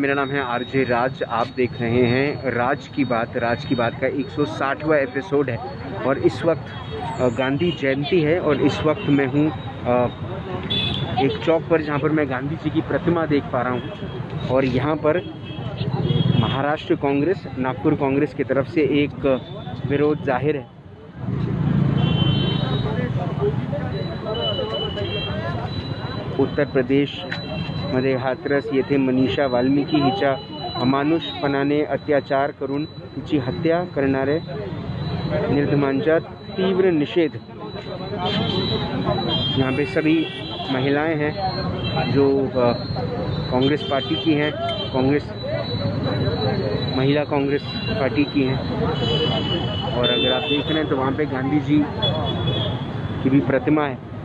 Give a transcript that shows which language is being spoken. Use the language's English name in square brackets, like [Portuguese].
[Hindi] मेरा नाम है आरजे राज। आप देख रहे हैं राज की बात का 160वां एपिसोड है और इस वक्त गांधी जयंती है और इस वक्त मैं हूँ एक चौक पर जहाँ पर मैं गांधी जी की प्रतिमा देख पा रहा हूँ और यहाँ पर महाराष्ट्र कांग्रेस, नागपुर कांग्रेस की तरफ से एक विरोध जाहिर है। [Marathi] उत्तर प्रदेश मध्ये हाथरस येथे मनीषा वाल्मिकी हिच्या अमानुषपणाने अत्याचार करून तिची हत्या करणारे निर्दमांचा तीव्र निषेध। [Hindi] यहाँ पे सभी महिलाएं हैं जो कांग्रेस पार्टी की हैं, महिला कांग्रेस पार्टी की हैं। और अगर आप देख रहे हैं तो वहाँ पे गांधी जी की भी प्रतिमा है।